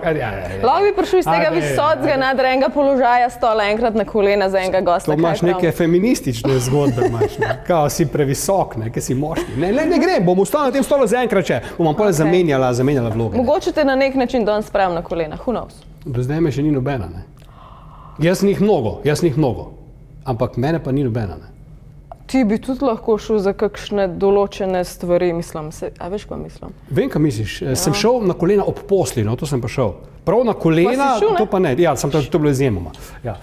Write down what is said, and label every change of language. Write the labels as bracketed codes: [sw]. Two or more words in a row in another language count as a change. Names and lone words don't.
[sl] Lahko bi prišel iz tega visokega nadrenega položaja stola enkrat na kolena za enega gosta. To imaš neke feministične zgodbe, kao si previsok, ker si moški. Ne grem, bom ustal na tem stolu za enkrat, če bom pole zamenjala vloge. Mogoče te na nek način danes spravim na kolena, [en] who knows? [sl] Do zdaj me še ni nobena, Jaz njih mnogo, ampak mene pa ni nobena, Ti bi tudi lahko šel za kakšne določene stvari, mislim. A veš, kaj mislim? Vem, kaj misliš. Sem šel na kolena ob posli, to sem pa šel. Prav na kolena, to pa ne. Ja, to je bilo izjemoma. Ja.